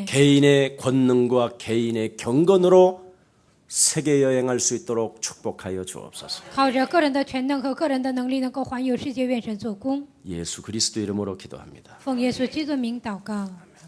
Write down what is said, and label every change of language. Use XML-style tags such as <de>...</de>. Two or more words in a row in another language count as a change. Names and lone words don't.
<ko>개인의 권능과 개인의 경건으로 세계 여행할 수 있도록 축복하여 주옵소서.</ko> <zh>靠着个人的全能和个人的能力，能够环游世界，愿神做工。</zh> <ko>예수 그리스도 이름으로 기도합니다.</ko> <zh>奉耶稣基督名祷告。</zh>